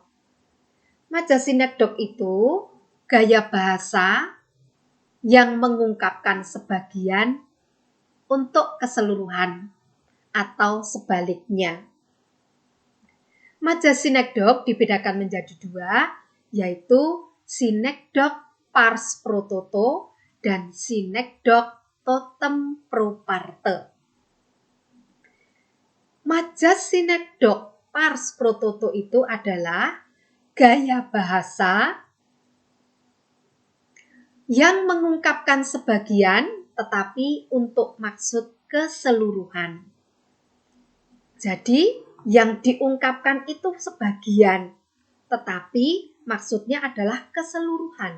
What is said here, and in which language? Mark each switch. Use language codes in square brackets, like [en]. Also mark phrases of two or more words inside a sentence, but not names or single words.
[id] Majas sinekdok itu gaya bahasa yang mengungkapkan sebagian untuk keseluruhan atau sebaliknya. Majas sinekdok dibedakan menjadi dua, yaitu sinekdok [la] pars pro toto [id] dan sinekdok [la] totem pro parte. [id] Majas sinekdok [la] pars pro toto [id] itu adalah gaya bahasa yang mengungkapkan sebagian tetapi untuk maksud keseluruhan. Jadi yang diungkapkan itu sebagian, tetapi maksudnya adalah keseluruhan.